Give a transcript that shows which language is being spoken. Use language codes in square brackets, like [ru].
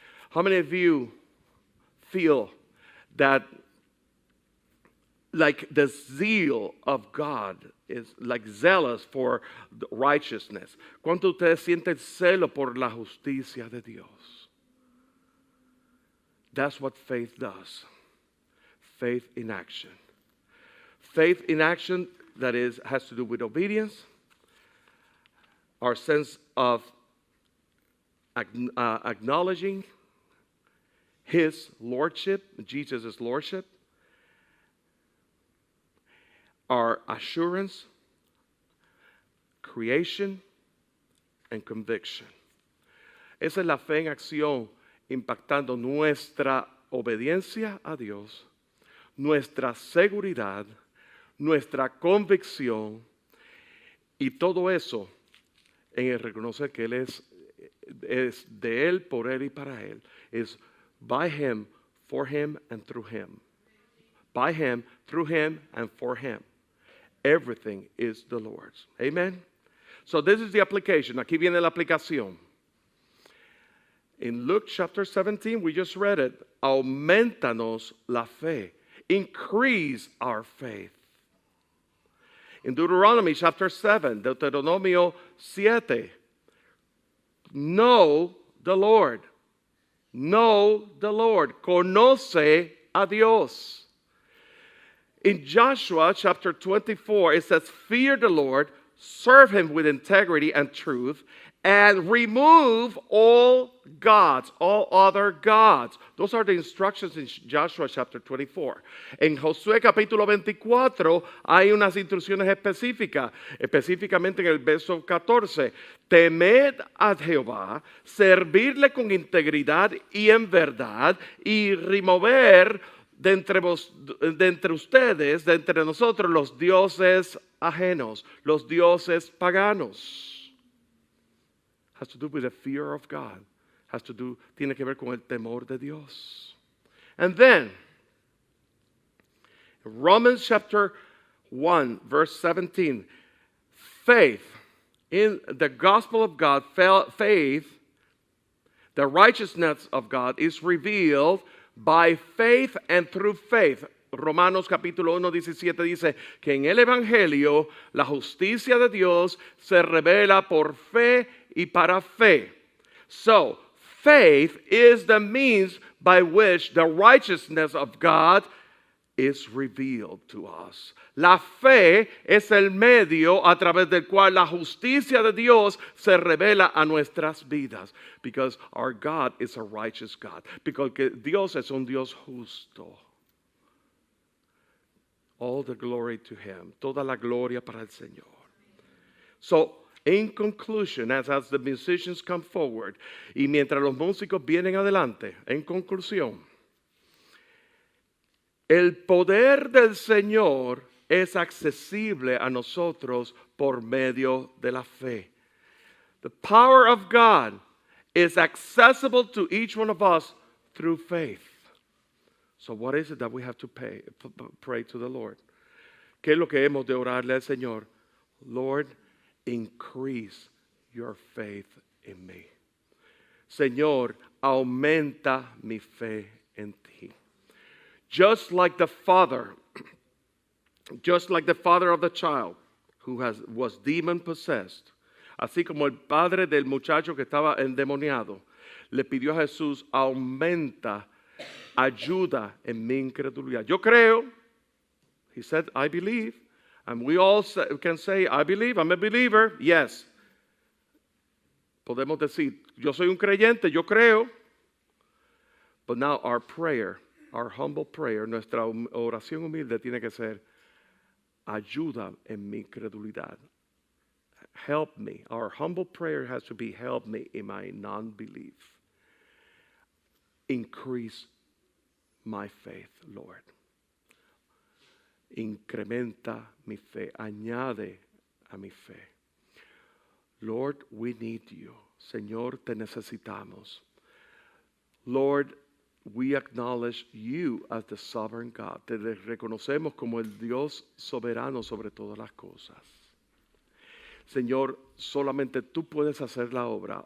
[en] How many of you feel that like the zeal of God is like zealous for righteousness? [es] ¿Cuántos de ustedes sienten celo por la justicia de Dios? [en] That's what faith does. Faith in action. Faith in action, that is, has to do with obedience, our sense of acknowledging His lordship, Jesus' lordship, our assurance, creation, and conviction. [es] Esa es la fe en acción, impactando nuestra obediencia a Dios, nuestra seguridad, nuestra convicción, y todo eso en el reconocer que Él es de Él, por Él y para Él. [en] Is by Him, for Him, and through Him. By Him, through Him, and for Him. Everything is the Lord's. Amen? So this is the application. [es] Aquí viene la aplicación. [en] In Luke chapter 17, we just read it. [es] Aumentanos la fe. [en] Increase our faith. In Deuteronomy chapter 7, Deuteronomio 7, know the Lord. Know the Lord. [es] Conoce a Dios. [en] In Joshua chapter 24, it says, fear the Lord, serve Him with integrity and truth, and remove all gods, all other gods. Those are the instructions in Joshua chapter 24. [es] En Josué capítulo 24 hay unas instrucciones específicas, específicamente en el verso 14. Temed a Jehová, servirle con integridad y en verdad, y remover de entre ustedes, de entre nosotros, los dioses ajenos, los dioses paganos. [en] Has to do with the fear of God. [es] Tiene que ver con el temor de Dios. [en] And then, Romans chapter 1, verse 17. Faith in the gospel of God, faith, the righteousness of God is revealed by faith and through faith. [es] Romanos capítulo 1:17 dice que en el Evangelio la justicia de Dios se revela por fe y para fe. [en] So, faith is the means by which the righteousness of God is revealed to us. [es] La fe es el medio a través del cual la justicia de Dios se revela a nuestras vidas. [en] Because our God is a righteous God. Because [es] Dios es un Dios justo. [en] All the glory to him. [es] Toda la gloria para el Señor. [en] So, in conclusion, as the musicians come forward, [es] y mientras los músicos vienen adelante, en conclusión, el poder del Señor es accesible a nosotros por medio de la fe. [en] The power of God is accessible to each one of us through faith. So what is it that we have to pray to the Lord? [es] ¿Qué es lo que hemos de orarle al Señor? [en] Lord, increase your faith in me. [es] Señor, aumenta mi fe en ti. [en] Just like the father of the child who was demon possessed, [es] así como el padre del muchacho que estaba endemoniado, le pidió a Jesús, aumenta, ayuda en mi incredulidad. Yo creo, [en] he said, I believe, and we all can say, I believe, I'm a believer, yes. [es] Podemos decir, yo soy un creyente, yo creo. [en] But now our prayer, our humble prayer, [es] nuestra oración humilde tiene que ser, ayuda en mi incredulidad. [en] Help me. Our humble prayer has to be, help me in my non-belief. Increase my faith, Lord. [es] Incrementa mi fe. Añade a mi fe. [en] Lord, we need you. [es] Señor, te necesitamos. [en] Lord, we acknowledge you as the sovereign God. [es] Te reconocemos como el Dios soberano sobre todas las cosas. Señor, solamente tú puedes hacer la obra.